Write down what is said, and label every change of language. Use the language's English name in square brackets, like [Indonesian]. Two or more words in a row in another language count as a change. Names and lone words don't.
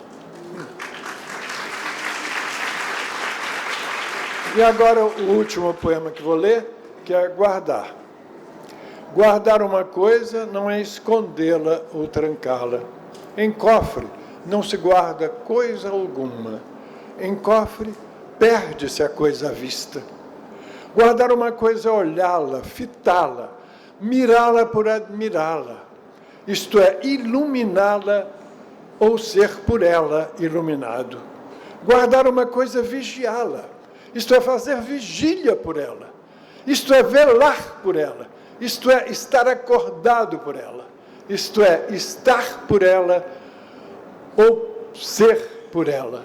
[Portuguese] E agora o último poema que vou ler, que é Guardar. Guardar uma coisa não é escondê-la ou trancá-la. Em cofre não se guarda coisa alguma. Em cofre perde-se a coisa à vista. Guardar uma coisa é olhá-la, fitá-la, mirá-la por admirá-la. Isto é, iluminá-la ou ser por ela iluminado. Guardar uma coisa é vigiá-la. Isto é, fazer vigília por ela. Isto é, velar por ela. Isto é, estar acordado por ela. Isto é, estar por ela ou ser por ela.